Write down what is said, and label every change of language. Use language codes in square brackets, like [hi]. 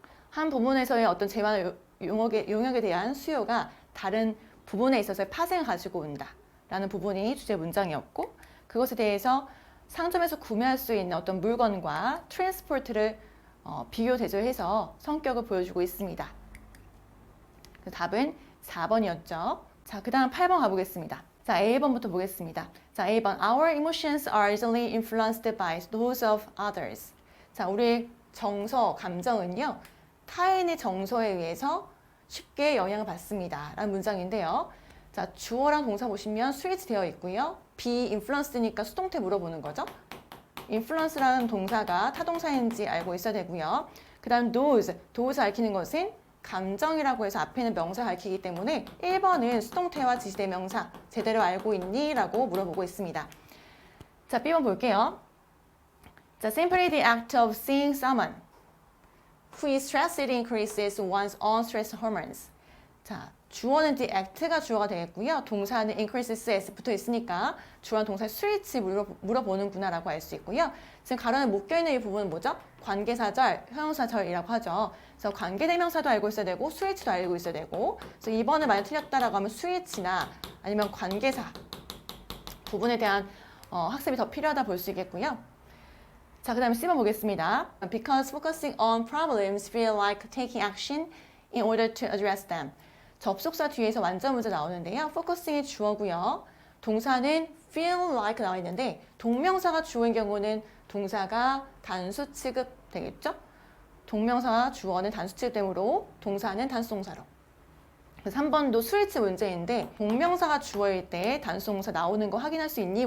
[ko] 한 부분에서의 어떤 재화나 용역에 대한 수요가 다른 부분에 있어서 파생을 가지고 온다 라는 부분이 주제 문장이었고, 그것에 대해서 상점에서 구매할 수 있는 어떤 물건과 트랜스포트를 비교 대조해서 성격을 보여주고 있습니다. 답은 4번이었죠. 자, 그 다음 8번 가보겠습니다. 자, A번부터 보겠습니다. 자, A번. [en] Our emotions are easily influenced by those of others. [ko] 자, 우리의 정서, 감정은요, 타인의 정서에 의해서 쉽게 영향을 받습니다. 라는 문장인데요. 자, 주어랑 동사 보시면 switch 되어 있고요. be influenced니까 수동태 물어보는 거죠. influence라는 동사가 타동사인지 알고 있어야 되고요. 그 다음 those, those 알키는 것은 감정이라고 해서 앞에는 명사 가리키기 때문에 1번은 수동태와 지시대명사 제대로 알고 있니? 라고 물어보고 있습니다. 자, B번 볼게요. [en] 자, simply the act of seeing someone who is stressed increases one's own stress hormones. [ko] 자, 주어는 the act가 주어가 되겠고요. 동사는 increases s 붙어 있으니까 주어는 동사 스위치 물어보는구나 라고 알 수 있고요. 지금 가로에 묶여있는 이 부분은 뭐죠? 관계사절, 형용사절이라고 하죠. 그래서 관계대명사도 알고 있어야 되고 스위치도 알고 있어야 되고, 그래서 2번을 많이 틀렸다라고 하면 스위치나 아니면 관계사 부분에 대한 학습이 더 필요하다 볼 수 있겠고요. 자, 그 다음에 C번 보겠습니다. [en] Because focusing on problems feel like taking action in order to address them. [ko] 접속사 뒤에서 완전 문제 나오는데요. focusing이 주어고요. 동사는 feel like 나와 있는데 동명사가 주어인 경우는 동사가 단수 취급 되겠죠? 동명사와 주어는 단수 취급되므로 동사는 단수동사로. 그래서 3번도 스위치 문제인데 동명사가 주어일 때 단수동사 나오는 거 확인할 수 있니?